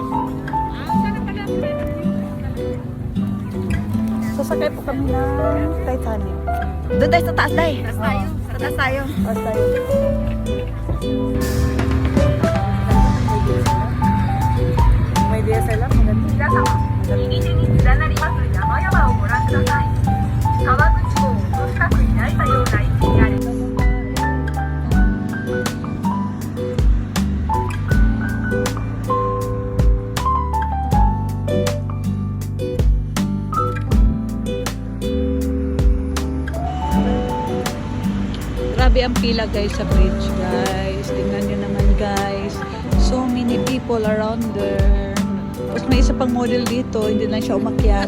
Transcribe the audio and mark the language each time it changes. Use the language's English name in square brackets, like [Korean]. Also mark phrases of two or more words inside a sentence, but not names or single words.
[Filipino] Sasakay po kami ng Titanic. Doon tayo sa taas tayo. Sa taas tayo. Taas tayo. May DSLR, maganda. [Japanese] 右手に連なります山々をご覧ください。河口湖を近くにないたような位置にある。 [Filipino] Grabe ang pila guys sa bridge guys. Tingnan nyo naman guys. [English] So many people around there. [Filipino] Tapos may isa pang model dito. Hindi lang siya umakyat.